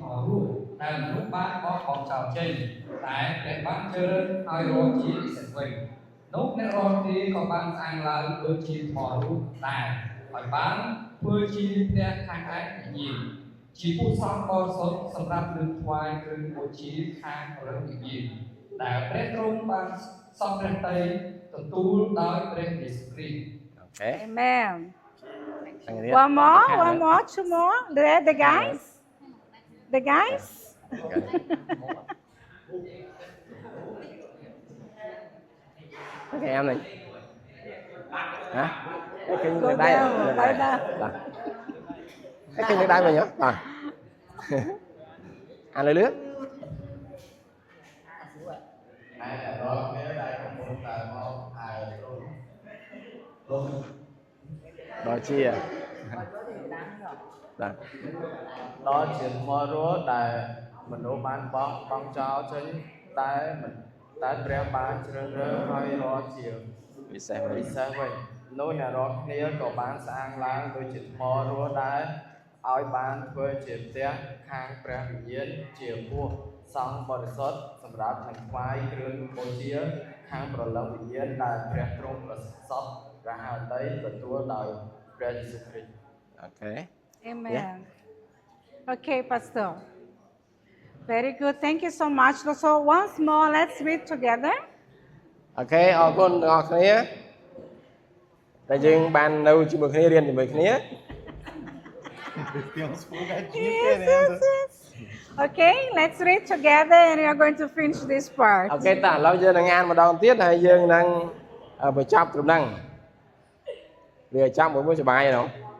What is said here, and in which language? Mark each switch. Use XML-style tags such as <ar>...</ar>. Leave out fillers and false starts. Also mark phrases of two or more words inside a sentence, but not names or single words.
<km>របស់រស់ដែលមនុស្សបានបោះបង់ចោលចេញតែព្រះបានជ្រើសរើសឲ្យរកជាពិសេសវិញនោះអ្នករកទីក៏បានស្អាងឡើងដូចជាថ្មរស់ដែរហើយបានធ្វើជាផ្ទះខាងឯកវិញ្ញាណជាពួកសង្ឃបរិសុទ្ធសម្រាប់នឹងថ្វាយគ្រឿងបូជាខាងព្រះវិញ្ញាណដែលព្រះទ្រង់បានសពព្រះតីទទួលដោយព្រះយេស៊ូវគ្រីស្ទ អូខេ</km> <en>Amen.</en> <km>ខាងនេះ</km> <en>One more, 2 more. The guys? The guys?</en> <vi>អូខេ em này hả cái kinh</vi> <en>Go</en> <vi>được đây</vi> <en>down, lie down.</en> <vi>cái kinh được đây mà nhớ ăn lấy nước đó chia đó</vi> <km>ដល់ជាថ្មរស់ដែលមនុស្សបានបោះបង់ចោលចេញតែព្រះបានជ្រើសរើសឲ្យរកជា</km> <vi>bị xe</vi> <km>ពិសេសវិញនោះអ្នករាល់គ្នាក៏បានស្អាងឡើងដូចជាថ្មរស់ដែរឲ្យបានធ្វើជាផ្ទះខាងព្រះវិញ្ញាណជាពួកសង្ឃបរិសុទ្ធសម្រាប់នឹងថ្វាយគ្រឿងបូជាខាងប្រលឹងវិញ្ញាណដែលព្រះទ្រង់ប្រសពព្រះហឫទ័យទទួលដោយព្រះយេស៊ូវគ្រីស្ទ</km> <en>ok Amen. Yeah. Okay, Pastor. Very good. Thank you so much. So once more, let's read together.</en> <km>ok អរគុណទាំងអស់គ្នាតែយើងបាននៅជាមួយគ្នារៀនជាមួយគ្នា</km> <en>Yes. Okay, let's read together and we are going to finish this part.</en> <km>អូខេតឥឡូវយើងនឹងអានម្ដងទៀតហើយយើងនឹងបញ្ចប់ត្រឹមហ្នឹងវាចាំមួយសុបាយហ្នឹង</km>